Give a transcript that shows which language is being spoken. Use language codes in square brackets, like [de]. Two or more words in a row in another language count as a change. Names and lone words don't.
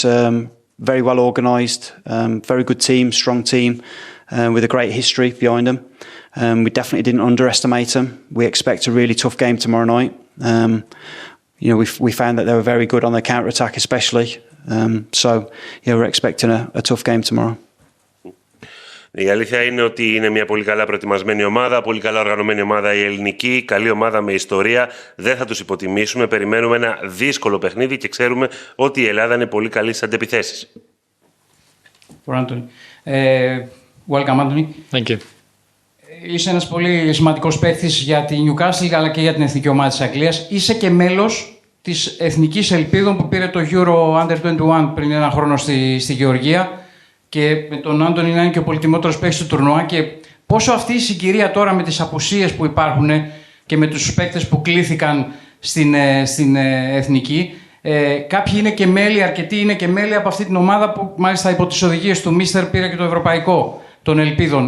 [en] Very well organised, very good team, strong team, with a great history behind them. We definitely didn't underestimate them. We expect a really tough game tomorrow night. We found that they were very good on the counter-attack especially. So, we're expecting a tough game tomorrow. [el] Η αλήθεια είναι ότι είναι μια πολύ καλά προετοιμασμένη ομάδα, πολύ καλά οργανωμένη ομάδα η ελληνική, καλή ομάδα με ιστορία. Δεν θα τους υποτιμήσουμε, περιμένουμε ένα δύσκολο παιχνίδι και ξέρουμε ότι η Ελλάδα είναι πολύ καλή στις αντεπιθέσεις. [en] Welcome, Anthony. Thank you. [el] Είσαι ένας πολύ σημαντικός παίκτης για τη Newcastle αλλά και για την εθνική ομάδα της Αγγλίας. Είσαι και μέλος της Εθνικής Ελπίδων που πήρε το Euro Under 21 πριν ένα χρόνο στη Γεωργία και με τον Άντωνη να είναι και ο πολυτιμότερος παίκτης του τουρνουά. Και πόσο αυτή η συγκυρία τώρα με τις απουσίες που υπάρχουν και με τους παίκτες που κλήθηκαν στην Εθνική, κάποιοι είναι και μέλη, αρκετοί είναι και μέλη από αυτή την ομάδα που μάλιστα υπό τις οδηγίες του Μίστερ πήρε και το Ευρωπαϊκό των Ελπίδων.